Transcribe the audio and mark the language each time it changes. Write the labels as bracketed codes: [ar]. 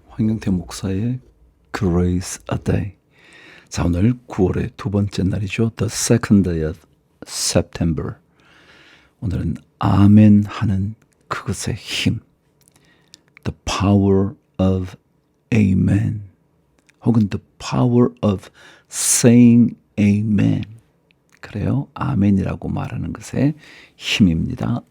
[ko] 황영태 목사의 Grace a Day. 자, 오늘 9월의 두 번째 날이죠. [en] The second day of September. [ko] 오늘은 아멘 하는 그것의 힘. [en] The power of Amen. 혹은 The power of saying Amen. [ko] 그래요. 아멘이라고 말하는 것의 힘입니다.